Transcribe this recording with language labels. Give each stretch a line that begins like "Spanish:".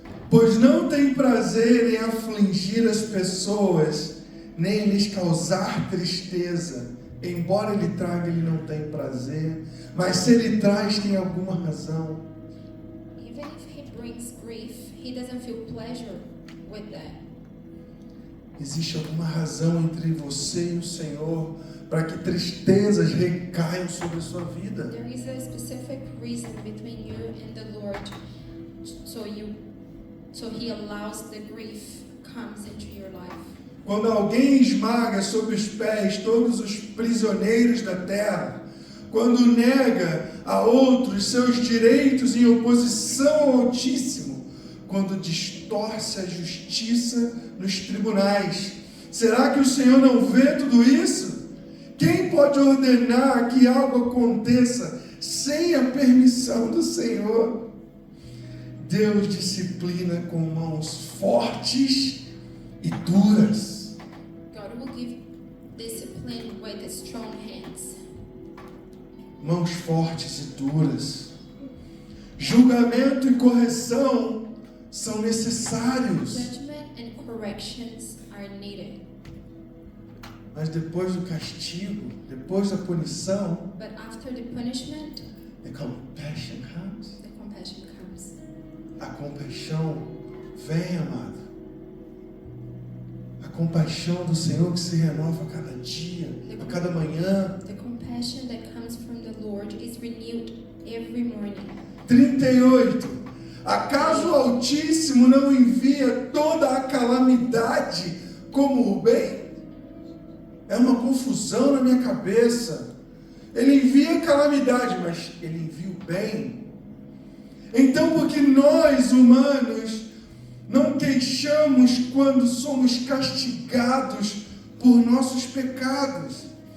Portuguese: Pois não tem prazer em afligir as pessoas, nem em lhes causar tristeza. Embora ele traga, ele não tem prazer. Mas se ele traz, tem alguma razão.
English: Even if he brings grief, he doesn't feel pleasure with that.
Portuguese: Existe alguma razão entre você e o Senhor para que tristezas recaiam sobre a sua vida.
English: There is a specific reason between you and the Lord, so he allows the grief comes into your life.
Portuguese: Quando alguém esmaga sob os pés todos os prisioneiros da terra, quando nega a outros seus direitos em oposição ao Altíssimo, quando distorce a justiça nos tribunais, será que o Senhor não vê tudo isso? Quem pode ordenar que algo aconteça sem a permissão do Senhor? Deus disciplina com mãos fortes e duras.
English: God will give discipline with strong hands.
Portuguese: Mãos fortes e duras. Julgamento e correção são necessários.
English: Judgment and corrections are needed.
Portuguese: Mas depois do castigo, depois da punição,
English: But after the punishment, the compassion comes. the compassion comes.
Portuguese: A compaixão vem, amado. A compaixão do Senhor que se renova a cada dia, a cada manhã.
English: The compassion that comes from the Lord is renewed every morning.
Portuguese: 38. Acaso o Altíssimo não envia toda a calamidade como o bem? É uma confusão na minha cabeça. Ele envia calamidade, mas ele envia o bem. Então, porque nós, humanos, não queixamos quando somos castigados por nossos pecados.